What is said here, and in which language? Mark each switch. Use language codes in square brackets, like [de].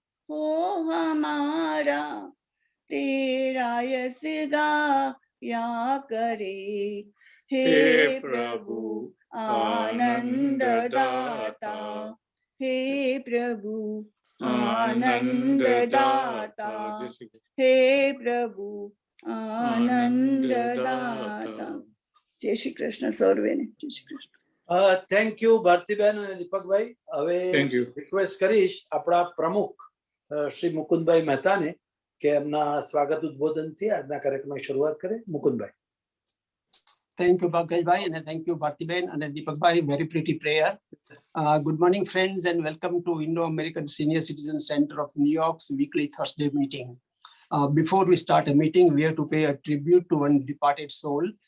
[hi] हो हमारा तेरा यश गाया करे, हे प्रभु आनंद दाता, हे प्रभु आनंद दाता, हे प्रभु आनंद दाता. [gu] जय श्री कृष्ण સર્વેને. જય શ્રી કૃષ્ણ. થેન્ક યુ ભારતીબેન અને દીપકભાઈ. હવે રિક્વેસ્ટ કરીશ આપણા પ્રમુખ શ્રી મુકુંદભાઈ મહેતાને કે એમના સ્વાગત ઉદ્બોધનથી આજના કાર્યક્રમની શરૂઆત કરે. Mukundbhai. [en] Thank you, Pankaj Bhai, and thank you, Bhartiben and Deepak Bhai. Very pretty prayer. Good morning, friends, and welcome to Indo-American Senior Citizen Center of New York's weekly Thursday meeting. Before we start a meeting, we have to pay a tribute to one departed soul.